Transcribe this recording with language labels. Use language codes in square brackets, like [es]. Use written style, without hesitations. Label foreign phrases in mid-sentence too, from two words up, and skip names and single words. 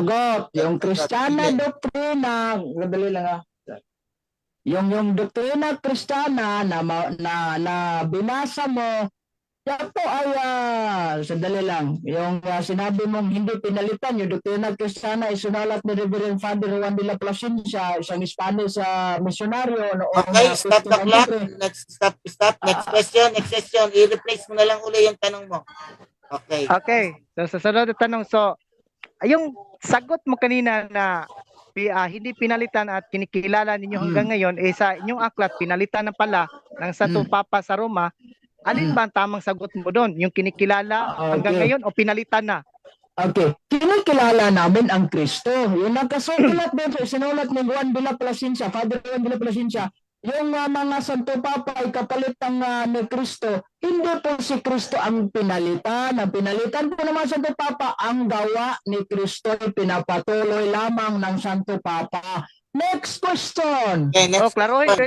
[tl] Sagot, yung Kristiyana doktrina, madali lang yung doktrina Kristiyana na binasa mo, yan po ay sandali lang. Yung sinabi mong hindi pinalitan, yung doktrina Kristiyana ay sunalat ni Reverend Father Juan de la Plasencia, isang Spanish misyonaryo. [en] Okay, stop the clock. Stop. Next question. [tl] I-replace mo na lang uli yung tanong mo. Okay. So, sa sunod na tanong, yung sagot mo kanina na hindi pinalitan at kinikilala ninyo hanggang ngayon, sa inyong aklat, pinalitan na pala ng Santo Papa sa Roma, alin ba ang tamang sagot mo doon? Yung kinikilala hanggang ngayon o pinalitan na? Okay. Kinikilala namin ang Kristo. Yung nagkasulat din sa sinulat ni Juan de la Plasencia, Father Juan de la Plasencia, yung mga Santo Papa ay kapalit ng ni Kristo, hindi po si Kristo ang pinalitan. Ang pinalitan po ng mga Santo Papa, ang gawa ni Kristo ay pinapatuloy lamang ng Santo Papa. [en] Next question. Okay, [tl] O, next klaruhin ko